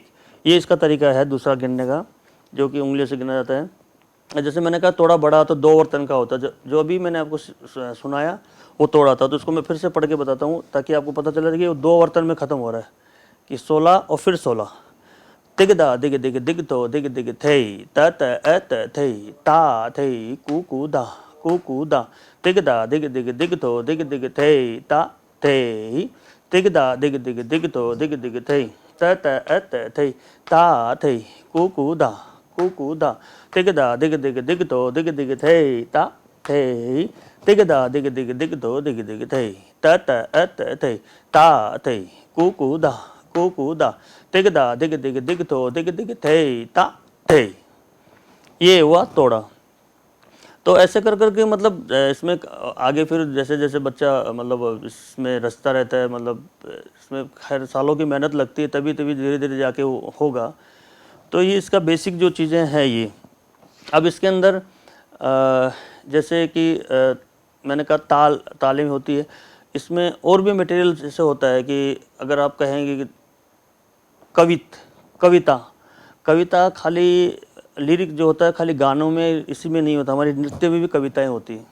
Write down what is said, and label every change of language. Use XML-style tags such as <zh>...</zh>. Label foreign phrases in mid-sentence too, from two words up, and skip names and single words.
<hi>ये इसका तरीका है दूसरा गिनने का, जो कि उंगलियों से गिना जाता है। जैसे मैंने कहा तोड़ा बड़ा तो 2 वर्तन का होता है, जो अभी मैंने आपको सुनाया वो तोड़ा था, तो इसको मैं फिर से पढ़ के बताता हूँ ताकि आपको पता चले कि वो 2 वर्तन में ख़त्म हो रहा है कि 16 और फिर 16। तिग दा दिग दिग दिग तो दिग दिग थे त थे ता थे कू दा तिग दा दिग दिग दिग तो दिग दिग थे ता थे तिग दा दिग दिग दिग तो दिग दिग थे त थे ता थे कू दा तिग दा दिग दिग दिग तो दिग दिग थे ता थे तिग दा दिग दिग दिग तो दिग दिग थे थे ता थे कू दा तिग दा दिग दिग दिग तो दिग दिग थे ता थे। ये हुआ तोड़ा। तो ऐसे कर करके मतलब इसमें आगे फिर जैसे जैसे बच्चा मतलब इसमें रचता रहता है, मतलब इसमें खैर सालों की मेहनत लगती है, तभी धीरे धीरे जाके वो होगा। तो ये इसका बेसिक जो चीज़ें हैं ये। अब इसके अंदर जैसे कि मैंने कहा तालीम होती है, इसमें और भी मटेरियल जैसे होता है कि अगर आप कहेंगे कि कविता खाली लिरिक जो होता है खाली गानों में इसी में नहीं होता, हमारी नृत्य में भी कविताएं होती हैं।</hi>